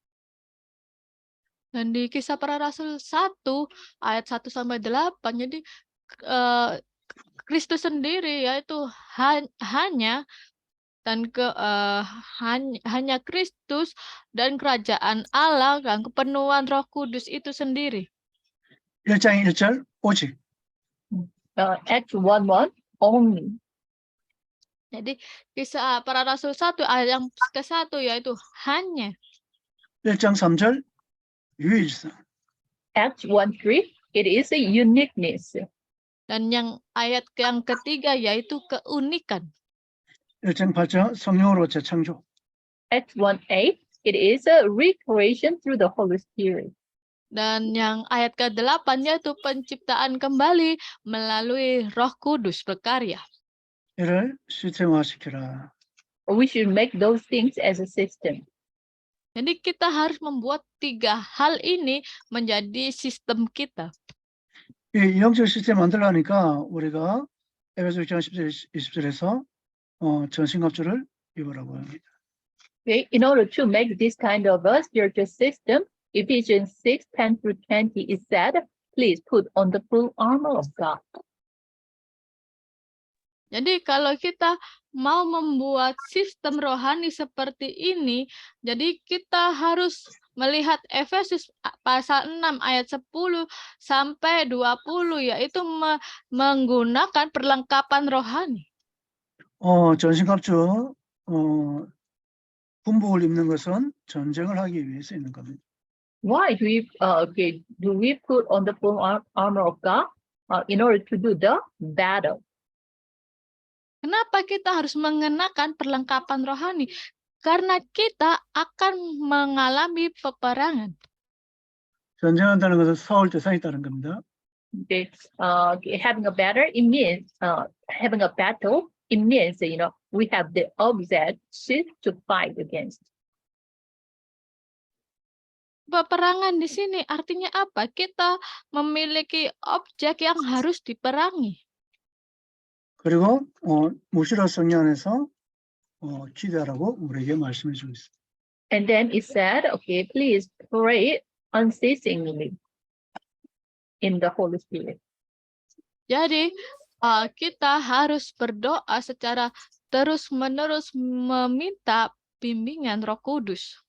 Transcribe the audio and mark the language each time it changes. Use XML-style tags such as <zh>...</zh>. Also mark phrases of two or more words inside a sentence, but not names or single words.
<id>Dan di Kisah Para Rasul 1 ayat 1 sampai 8, jadi Kristus sendiri yaitu hanya Kristus dan kerajaan Allah dan kepenuhan Roh Kudus itu sendiri.</id> <ko>1장 1절 오직.</ko> <en>Acts 1:1 only.</en> <id>Jadi Kisah Para Rasul 1 ayat yang ke-1 yaitu hanya.</id> <ko>1장 3절 유일성.</ko> <en>Acts 1:3, it is a uniqueness.</en> <id>Dan yang ayat yang ketiga yaitu keunikan.</id> <ko>1장 8절 성령으로 재창조.</ko> <en>Acts 1:8, it is a recreation through the Holy Spirit.</en> <id>Dan yang ayat ke-8 yaitu penciptaan kembali melalui Roh Kudus berkarya.</id> <ko>이를 시스템화시키라.</ko> <en>We should make those things as a system.</en> <id>Jadi kita harus membuat 3 hal ini menjadi sistem kita.</id> <ko>이 영적 시스템 만들려니까 우리가 에베소 6장 20절에서 전신갑주를 입으라고 합니다.</ko> <en>Okay? In order to make this kind of a spiritual system, Ephesians 6:10 through 20 is said, please put on the full armor of God.</en> <id>Jadi kalau kita mau membuat sistem rohani seperti ini, jadi kita harus melihat Efesus pasal 6 ayat 10 sampai 20, yaitu menggunakan perlengkapan rohani.</id> <ko>전신갑주 군복을 입는 것은 전쟁을 하기 위해서 있는 겁니다.</ko> <en>Why do we put on the full armor of God in order to do the battle?</en> <id>Kenapa kita harus mengenakan perlengkapan rohani? Karena kita akan mengalami peperangan.</id> <ko>전쟁한다는 것은 싸울 대상이 있다는 겁니다.</ko> <en>Okay, having a battle, it means we have the object to fight against.</en> <id>Peperangan di sini artinya apa? Kita memiliki objek yang harus diperangi.</id> <ko>그리고 무시라 성령 안에서 기도하라고 우리에게 말씀해 주고 있습니다.</ko> <en>And then it said, okay, please pray unceasingly in the Holy Spirit.</en> <id>Jadi kita harus berdoa secara terus-menerus meminta bimbingan Roh Kudus.</id>